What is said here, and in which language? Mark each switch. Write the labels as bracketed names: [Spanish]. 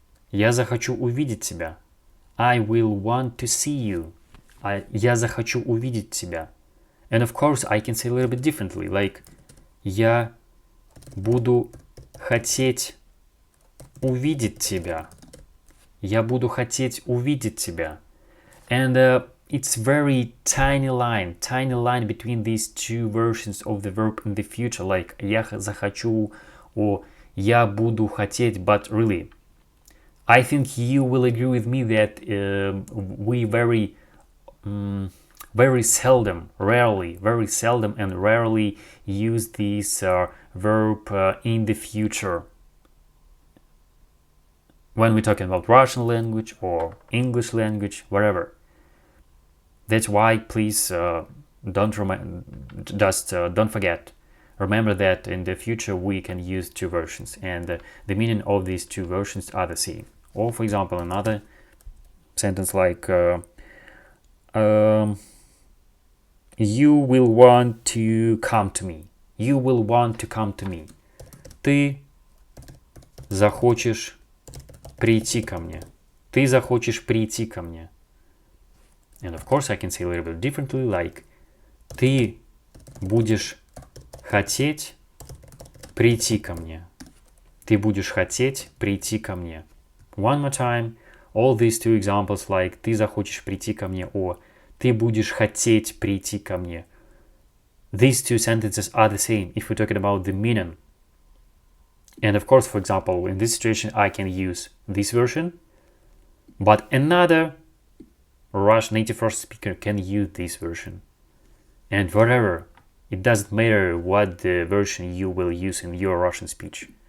[Russian] Я захочу увидеть тебя. [English] I will want to see you. [Russian] Я захочу увидеть тебя. [English] And of course, I can say a little bit differently, like [Russian] я буду хотеть увидеть тебя. Я буду хотеть увидеть тебя. [English] And it's very tiny line between these two versions of the verb in the future, like [Russian] я захочу [English] or [Russian] я буду хотеть. [English] But really, I think you will agree with me that we very seldom and rarely use this verb in the future when we're talking about Russian language or English language, whatever. That's why please don't forget remember that in the future we can use two versions, and the meaning of these two versions are the same. Or for example, another sentence like you will want to come to me. You will want to come to me. [Russian] Ты захочешь прийти ко мне. Ты захочешь прийти ко мне. [English] And of course I can say a little bit differently, like [Russian] ты будешь хотеть прийти ко мне. Ты будешь хотеть прийти ко мне. [English] One more time. All these two examples like [Russian] ты захочешь прийти ко мне [English] or [Russian] ты будешь хотеть прийти ко мне. [English] These two sentences are the same if we're talking about the meaning. And of course, for example, in this situation, I can use this version, but another Russian native Russian speaker can use this version. And whatever, it doesn't matter what the version you will use in your Russian speech.